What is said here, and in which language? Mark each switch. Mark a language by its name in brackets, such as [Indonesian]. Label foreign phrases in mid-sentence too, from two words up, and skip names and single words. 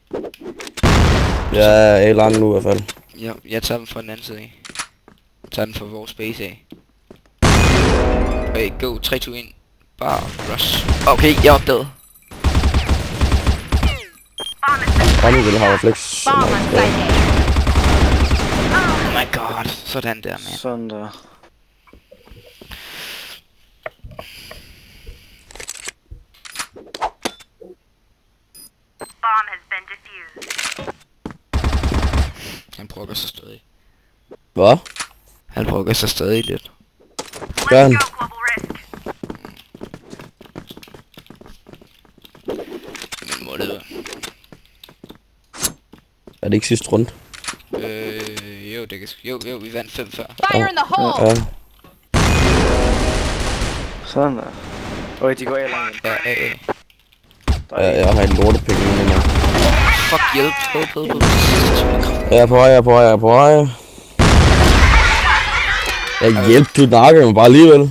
[Danish] Ja, A lang nu i hvert fald. Ja, jeg tager dem fra den anden side af. Jeg tager den fra vores base af. [English] Okay, go, [Danish] 3, 2, 1. Bare rush. Okay, jeg er opdaget. Og nu vil jeg have refleks. [English] Bomb on site A. Oh my god. [Danish] Sådan der, man. Sådan der. [English] Bomb has been defused. [Danish] Han brokker sig stadig. Hvad? Han brokker sig stadig lidt. Gør han? [English] global risk. [Danish] Men må det være. Er det ikke sidste runde? Jo, det kan jo, vi vandt 5 før. [English] Fire in the hole. [Danish] Ja. Sådan der. Okay, de går A langt ind. Ja, Der er Jeg har en lortepenge nu, mand. fuck, hjælp. Hjælp. Jeg er på vej. Jeg hjælp, du nakker mig bare alligevel.